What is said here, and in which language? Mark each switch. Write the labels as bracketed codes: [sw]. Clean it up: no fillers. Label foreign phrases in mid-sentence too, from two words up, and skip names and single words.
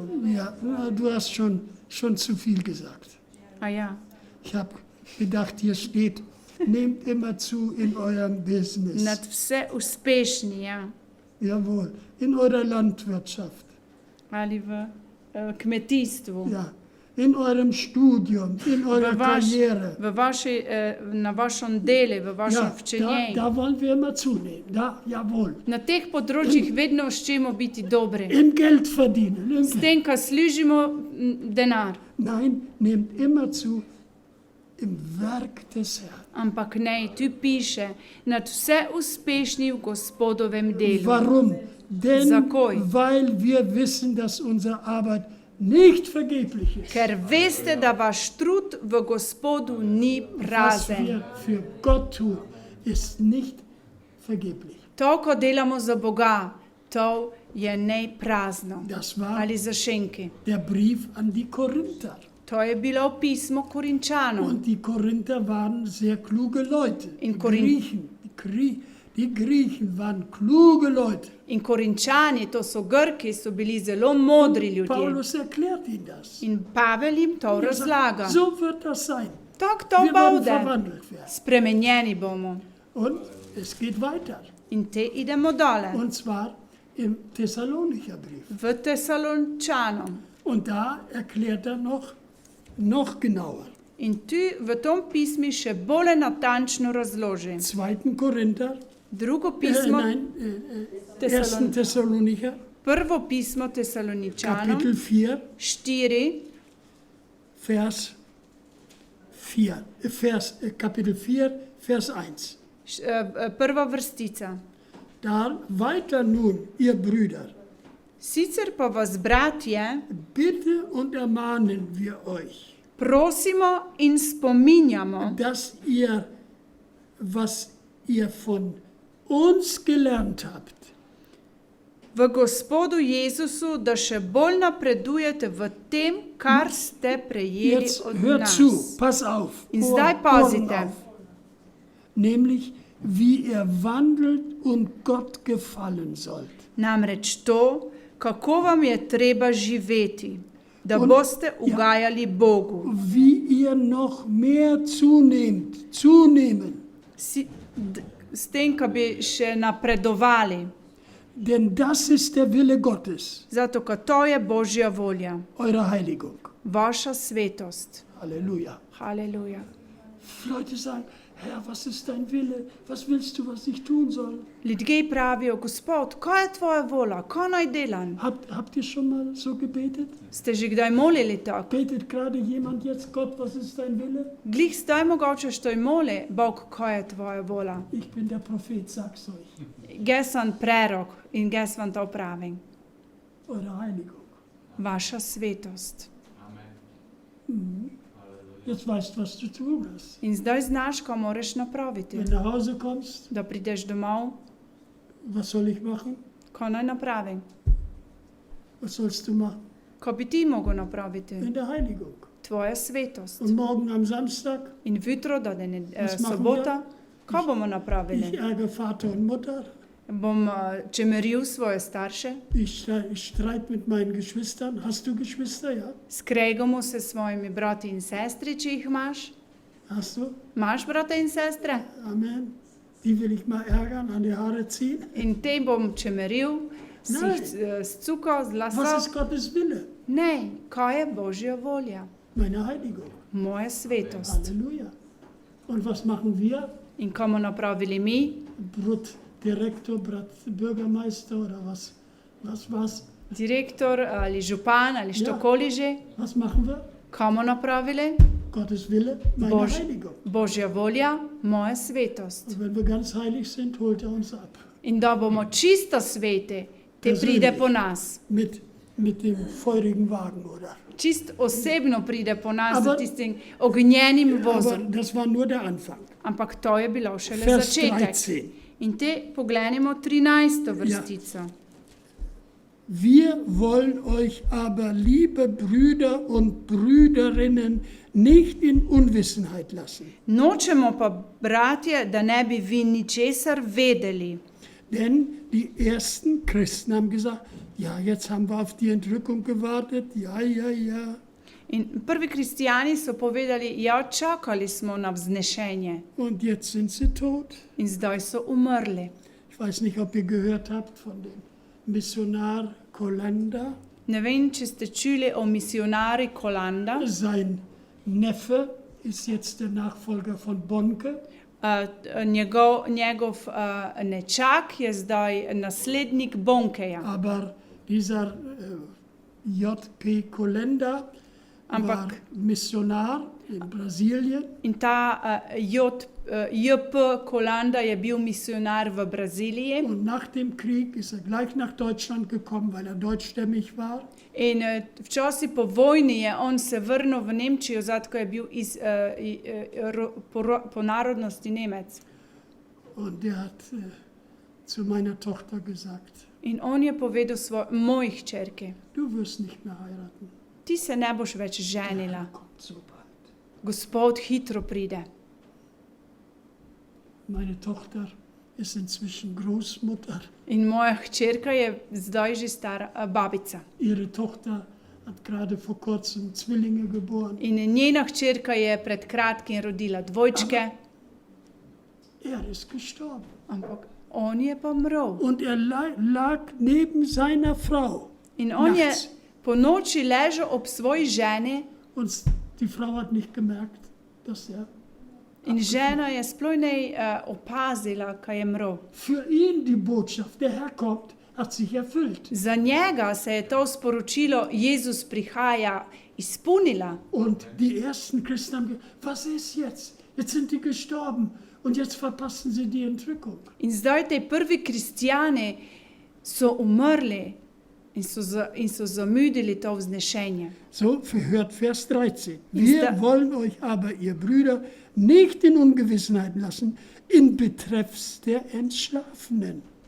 [de] Ja, du hast schon zu viel gesagt. A ja. Ich habe gedacht, hier steht, nehmt immer zu in eurem Business. [sl] Nad vse uspešni, ja. [de] Jawohl, in eurer Landwirtschaft, [sl] Ali v kmetijstvu. [de] ja, in eurem Studium, in eurer Karriere. [sl] Na vašem delu, v vašem Ja, včenjenju. [de] da wollen wir immer zunehmen. Da, jawohl. [sl] Na teh področjih vedno hočemo biti dobri. [de] Im Geld verdienen. [sl] S tem, ko služimo denar. [de] Nein, nehmt immer zu im Werk des Herrn. [sl] Ampak ne, tu piše, nad vse uspešni v Gospodovem delu. [de] Warum? Denn [sl] Zakoj? [de] weil wir wissen, dass unsere Arbeit nicht vergeblich ist. [sl] Ker veste, da vaš trud v Gospodu ni [de] Was [sl] prazen. [de] wir für Gott tun, ist nicht vergeblich. [sl] To, ko delamo za Boga, to je ne prazno. [de] Das war Ali za šenki. der Brief an die Korinther. [sl] To je bilo pismo Korinčanom. [de] Und die Korinther waren sehr kluge Leute. [sl] In [de] Die Korinth- Griechen, die Griechen waren kluge Leute. [sl] In Korinčani, to so Grki, so bili zelo modri ljudje. [de] Paulus erklärt ihnen das. [sl] In Pavel jim to [de] Er sagt, [sl] razlaga. [de] so wird das sein. [sl] Tako to [de] Wir werden [sl] bude. [de] verwandelt werden. [sl] Spremenjeni bomo. [de] Und es geht weiter. [sl] In te idemo dole. [de] Und zwar im Thessalonicher Brief. [sl] V Tesalončanom. [de] Und da erklärt er noch genauer. [sl] In tu v tom pismi še bolj natančno razloži. [de] 2. Korinther, [sl] Drugo pismo, [de] 1. Thessalonicher, [sl] prvo pismo Tesaloničanom, [de] Kapitel 4, [sl] 4, [de] Vers 4, Kapitel 4, Vers 1. [sl] prva vrstica. [de] Da weiter nun, ihr Brüder, [sl] Sicer pa vas, bratje, [de] bitte und ermahnen wir euch, [sl] prosimo in spominjamo, [de] dass ihr, was ihr von uns gelernt habt, [sl] v Gospodu Jezusu, da še bolj napredujete v tem, kar ste prejeli [de] jetzt [sl] od [de] hört [sl] nas. [de] zu, pass auf, [sl] In zdaj [de] Ohren [sl] pazite. [de] auf. Nämlich, wie ihr wandelt und Gott gefallen sollt. [sl] Namreč to, kako vam je treba živeti, da [de] Und- [sl] boste ugajali Bogu. [de] Wie ihr noch mehr zunehmen. [sl] S tem, ko bi še napredovali. [de] Denn das ist der Wille Gottes, [sl] Zato, ker to je Božja volja, [de] eure Heiligung. [sl] vaša svetost. [de] Halleluja. [sl] Halleluja. [de] Leute sagen, Herr, was ist dein Wille? Was willst du, was ich tun soll? [sl] Ljudje pravijo, Gospod, kaj je tvoja volja, kaj naj delam? [de] Habt ihr schon mal so gebetet? [sl] Ste že kdaj molili tako? [de] Betet gerade jemand jetzt, Gott, was ist dein Wille? [sl] Glih zdaj mogoče što moli, Bog, kaj je tvoja volja? [de] Ich bin der Prophet, sag's euch. [sl] Jaz sem prerok in jaz vam to pravim. [de] Eure Heiligung. [sl] Vaša svetost. [de] Jetzt weißt du, was du tun hast. [sl] In zdaj znaš, kaj moraš napraviti. [de] Wenn du nach Hause kommst, [sl] Da prideš domov, [de] was soll ich machen? [sl] kaj naj napravim? [de] Was sollst du machen? [sl] Kaj bi ti mogel napraviti? [de] In der Heiligung. [sl] tvoja svetost. [de] Und morgen am Samstag, [sl] In jutro, da je [de] Was machen [sl] sobota, kaj bomo [de] ich [sl] napravili? [de] ärgere Vater und Mutter. [sl] Bom čemeril svoje starše, [de] Ich streite mit meinen Geschwistern. Hast du Geschwister? Ja. [sl] skregamo se s svojimi brati in sestri, če jih imaš. [de] Hast du? [sl] Imaš brate in sestre? Amen. [de] Die will ich mal ärgern, an die Haare ziehen. [sl] In te bom čemeril, si [de] Nein. [sl] jih scukal z [de] Was [sl] lasov. [de] ist Gottes Wille? [sl] Ne, kaj je Božja volja? [de] Meine Heiligung. [sl] Moja svetost. [de] Halleluja. Und was machen wir? [sl] In kaj bomo napravili mi? [de] Direktor, Bürgermeister oder was? [sl] Direktor ali župan ali Ja. štokoli že? [de] Was machen wir? [sl] Kaj bomo napravili? [de] Gottes Wille, meine Heiligung. [sl] Božja volja, moja svetost. [de] Und wenn wir ganz heilig sind, holt er uns ab. [sl] In da bomo čisto sveti, te [de] Persönlich. [sl] pride po nas. [de] Mit dem feurigen Wagen, oder? [sl] Čist osebno pride po nas [de] Aber- [sl] z tistim ognjenim [de] Aber [sl] vozom. [de] das war nur der Anfang. [sl] Ampak to je bilo šele [de] Vers [sl] začetek. [de] 13. [sl] In te pogledamo 13. vrstico. [de] Wir wollen euch aber, liebe Brüder und Brüderinnen, nicht in Unwissenheit lassen. [sl] Nočemo pa, bratje, da ne bi vi ničesar vedeli. [de] Denn die ersten Christen haben gesagt, ja, jetzt haben wir auf die Entrückung gewartet, ja. [sl] In prvi kristijani so povedali, ja, čakali smo na vznešenje [de] Und jetzt sind sie tot. [sl] in zdaj so umrli. [de] Ich weiß nicht, ob ihr gehört habt von dem Missionar Kolanda. [sl] Ne vem, če ste čuli o misionari Kolanda. [de] Sein Neffe ist jetzt der Nachfolger von Bonke. [sl] Njegov nečak je zdaj naslednik Bonkeja. [de] Aber dieser J.P. Kolenda war [sl] Ampak [de] Missionar in Brasilien. [sl] in ta J.P. Kolanda je bil misionar v Braziliji. [de] Und nach dem Krieg ist er gleich nach Deutschland gekommen, weil er deutschstämmig war. [sl] In včasih po vojni je on se vrnil v Nemčijo, zato je bil po narodnosti Nemec. [de] Und er hat zu meiner Tochter gesagt, [sl] In on je povedal moji hčerki, [de] du wirst nicht mehr heiraten. [sl] ti se ne boš več [de] Er [sl] ženila, [de] kommt so bald. [sl] Gospod hitro pride. [de] Meine Tochter ist inzwischen Großmutter. [sl] In moja hčerka je zdaj že stara babica. [de] Ihre Tochter hat gerade vor kurzem Zwillinge geboren. [sl] In njena hčerka je pred kratkim rodila dvojčke, [de] Er ist gestorben. [sl] ampak on je pa umrl. [de] Und er lag neben seiner Frau. [sl] In on je [de] Nachts. [sl] po noči ležal ob svoji ženi [de] Und die Frau hat nicht gemerkt, dass er... [sl] in žena je sploh ne opazila, kaj je umrl. [de] Für ihn die Botschaft, der Herr kommt, hat sich erfüllt. [sl] Za njega se je to sporočilo, Jezus prihaja, izpolnila. [de] Und die ersten Christen haben gesagt, was ist jetzt? Jetzt sind die gestorben und jetzt verpassen sie die Entrückung. [sl] In zdaj te prvi kristijani so umrli in so zamudili to vznešenje. [de] So verhört Vers 13. Ist Wir da- wollen euch aber, ihr Brüder, nicht in Ungewissenheit lassen, in betreffs der Entschlafenen.